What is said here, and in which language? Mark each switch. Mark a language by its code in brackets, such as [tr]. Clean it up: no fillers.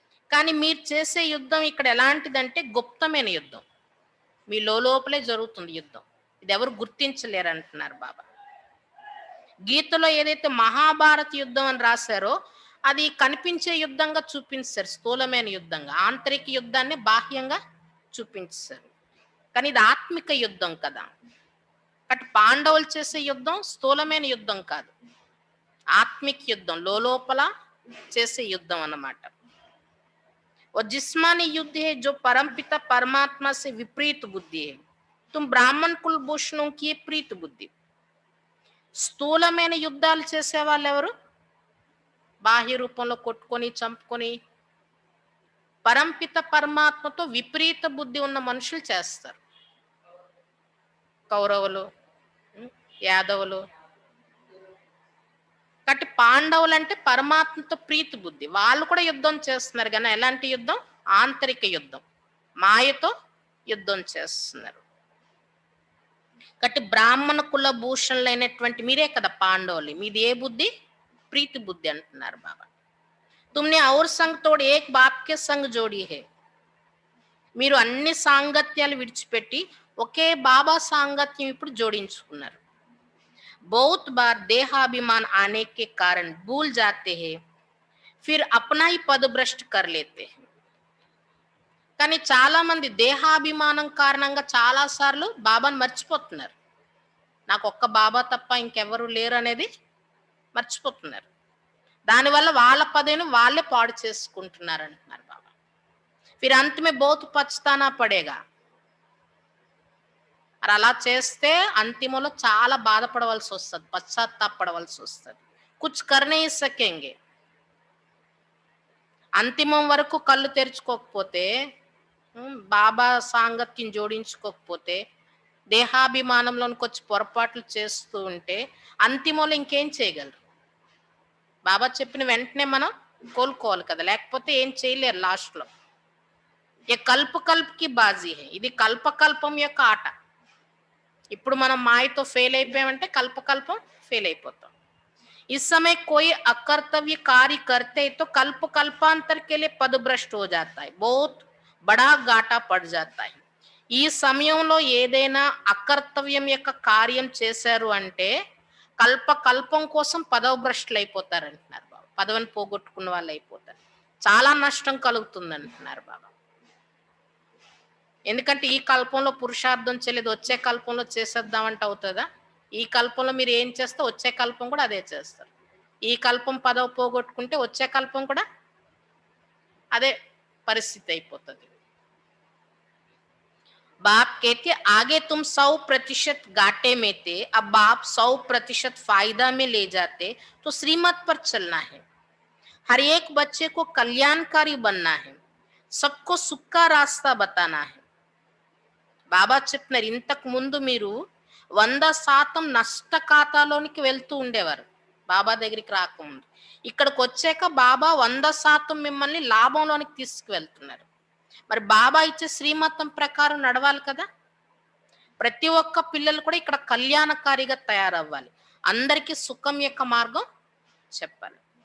[te] కానీ మీరు చేసే యుద్ధం ఇక్కడ ఎలాంటిదంటే గుప్తమైన యుద్ధం. మీ లోపలే జరుగుతుంది యుద్ధం. ఇది ఎవరు గుర్తించలేరు అంటున్నారు బాబా. గీతలో ఏదైతే మహాభారత యుద్ధం అని రాశారో అది కనిపించే యుద్ధంగా చూపించారు, స్థూలమైన యుద్ధంగా. ఆంతరిక యుద్ధాన్ని బాహ్యంగా చూపించారు. కానీ ఇది ఆత్మిక యుద్ధం కదా. అటు పాండవులు చేసే యుద్ధం స్థూలమైన యుద్ధం కాదు, ఆత్మిక యుద్ధం, లోపల చేసే యుద్ధం అన్నమాట. [hi] वो जिस्मानी युद्ध है जो परमपिता परमात्मा से विपरीत बुद्धि है. तुम ब्राह्मण कुलभूषणों की प्रीत बुद्धि. [te] స్థూలమైన యుద్ధాలు చేసే వాళ్ళు ఎవరు? బాహ్య రూపంలో కొట్టుకొని చంపుకొని. పరంపిత పరమాత్మతో విపరీత బుద్ధి ఉన్న మనుషులు చేస్తారు. కౌరవులు, యాదవులు. కాబట్టి పాండవులు అంటే పరమాత్మతో ప్రీతి బుద్ధి. వాళ్ళు కూడా యుద్ధం చేస్తున్నారు, కానీ ఎలాంటి యుద్ధం? ఆంతరిక యుద్ధం, మాయతో యుద్ధం చేస్తున్నారు. కాబట్టి బ్రాహ్మణ కుల భూషణులు అయినటువంటి మీరే కదా పాండవులు. మీది ఏ బుద్ధి? ప్రీతి బుద్ధి అంటున్నారు బాబా. [hi] तुमने और संग तोड़ एक बाप के संग जोड़ी है. [te] మీరు అన్ని సాంగత్యాలు విడిచిపెట్టి ఒకే బాబా సాంగత్యం ఇప్పుడు జోడించుకున్నారు. [hi] बहुत बार देहाभिमान आने के कारण भूल जाते हैं, फिर अपना ही पद भ्रष्ट कर लेते हैं. [te] కానీ చాలా మంది దేహాభిమానం కారణంగా చాలా సార్లు బాబాను మర్చిపోతున్నారు. నాకు ఒక్క బాబా తప్ప ఇంకెవరు లేరు అనేది మర్చిపోతున్నారు. దానివల్ల వాళ్ళ పదవిని వాళ్ళే పాడు చేసుకుంటున్నారు అంటున్నారు బాబా. [hi] फिर अंत में बहुत पछताना पड़ेगा. [te] మరి అలా చేస్తే అంతిమంలో చాలా బాధపడవలసి వస్తుంది, పశ్చాత్తాపడవలసి వస్తుంది. [hi] కుచ్ కర్నే సకేంగే. [te] అంతిమం వరకు కళ్ళు తెరుచుకోకపోతే, బాబా సాంగత్యం జోడించుకోకపోతే, దేహాభిమానంలోనికి వచ్చి పొరపాట్లు చేస్తూ ఉంటే అంతిమంలో ఇంకేం చేయగలరు? బాబా చెప్పిన వెంటనే మనం కోలుకోవాలి కదా, లేకపోతే ఏం చేయలేరు లాస్ట్లో. [hi] ఏ కల్పకి బాజీ హే. [te] ఇది కల్పకల్పం యొక్క ఆట. ఇప్పుడు మనం మాయతో ఫెయిల్ అయిపోయామంటే కల్పకల్పం ఫెయిల్ అయిపోతాం. [hi] इस समय कोई अकर्तव्य कार्य करते तो कल्प कल्पांतर के लिए पदभ्रष्ट हो जाता है, बहुत बड़ा घाटा पड़ जाता है. [te] ఈ సమయంలో ఏదైనా అకర్తవ్యం యొక్క కార్యం చేశారు అంటే కల్పం కోసం పదవభ్రష్టులు అయిపోతారు అంటున్నారు బాబా. పదవిని పోగొట్టుకున్న వాళ్ళు అయిపోతారు, చాలా నష్టం కలుగుతుంది అంటున్నారు బాబా. ఎందుకంటే ఈ కల్పంలో పురుషార్థం చేయలేదు, వచ్చే కల్పంలో చేసేద్దామంటే అవుతుందా? ఈ కల్పంలో మీరు ఏం చేస్తే వచ్చే కల్పం కూడా అదే చేస్తారు. ఈ కల్పం పదవి పోగొట్టుకుంటే వచ్చే కల్పం కూడా అదే పరిస్థితి అయిపోతుంది. [hi] बाप कहते आगे तुम 100% घाटे में थे, अब बाप 100% फायदा में ले जाते, तो श्रीमत पर चलना है. हर एक बच्चे को कल्याणकारी बनना है, सबको सुख का रास्ता बताना है. [te] బాబా చెప్పినారు, ఇంతకు ముందు మీరు 100% నష్ట ఖాతాలోనికి వెళ్తూ ఉండేవారు బాబా దగ్గరికి రాకముందు. ఇక్కడికి వచ్చాక బాబా 100% మిమ్మల్ని లాభంలోనికి తీసుకువెళ్తున్నారు. మరి బాబా ఇచ్చే శ్రీమతం ప్రకారం నడవాలి కదా. ప్రతి ఒక్క పిల్లలు కూడా ఇక్కడ కళ్యాణకారిగా తయారవ్వాలి, అందరికీ సుఖం యొక్క మార్గం చెప్పాలి.